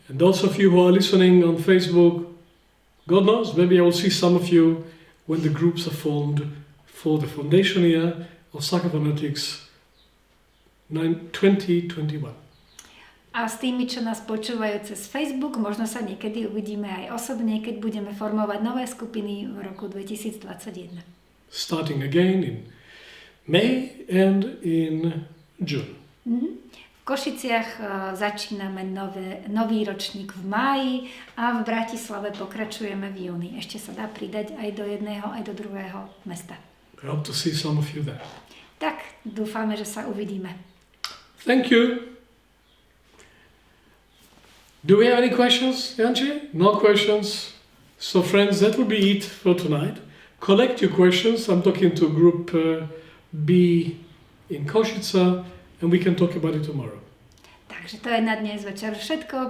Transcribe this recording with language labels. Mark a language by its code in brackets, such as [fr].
[en] And those of you who are listening on Facebook, God knows, maybe I will see some of you when the groups are formed for the foundation year of Psychophonetics 2021. [sk] A s tými, čo nás počúvajú cez Facebook, možno sa niekedy uvidíme aj osobne, keď budeme formovať nové skupiny v roku 2021. [en] Starting again in May and in June. [sk] V Košiciach začíname nový ročník v máji a v Bratislave pokračujeme v júni. Ešte sa dá pridať aj do jedného, aj do druhého mesta. [en] I hope to see some of you there. [sk] Tak, dúfame, že sa uvidíme. [en] Thank you. Do we have any questions, Yanchi? No questions. So friends, that will be it for tonight. Collect your questions. I'm talking to group B in Košice and we can talk about it tomorrow. [sk] Takže to je na dnes večer všetko.